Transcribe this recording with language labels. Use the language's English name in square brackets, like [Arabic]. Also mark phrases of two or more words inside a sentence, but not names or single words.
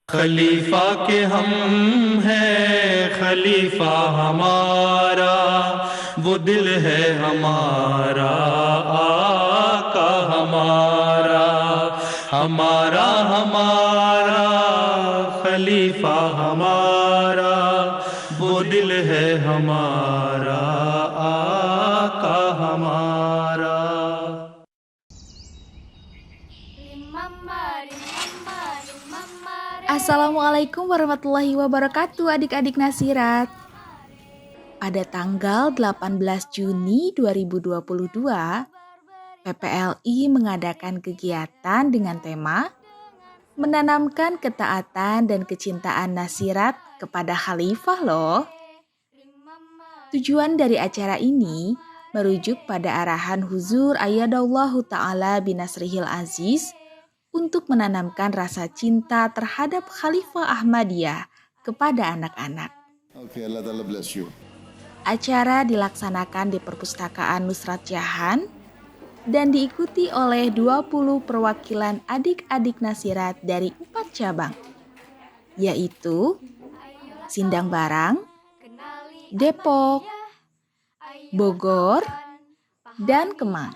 [Hindi] खलीफा के हम हैं, खलीफा हमारा, वो दिल है हमारा, आका हमारा, हमारा हमारा खलीफा हमारा, वो दिल है हमारा, आका हमारा। [Arabic] السلام عليكم ورحمة الله وبركاته [Indonesian] adik-adik Nasirat. Pada tanggal 18 Juni 2022, PPLI mengadakan kegiatan dengan tema menanamkan ketaatan dan kecintaan Nasirat kepada Khalifah loh. Tujuan dari acara ini merujuk pada arahan Huzur [Arabic] أيده الله تعالى بنصره العزيز [Indonesian] untuk menanamkan rasa cinta terhadap Khalifah Ahmadiyah kepada anak-anak. [English] Okay, [Arabic] الله تعالى [English] bless you. [Indonesian] Acara dilaksanakan di Perpustakaan Nusrat Jahan dan diikuti oleh 20 perwakilan adik-adik Nasirat dari 4 cabang, yaitu Sindang Barang, Depok, Bogor, dan Kemang.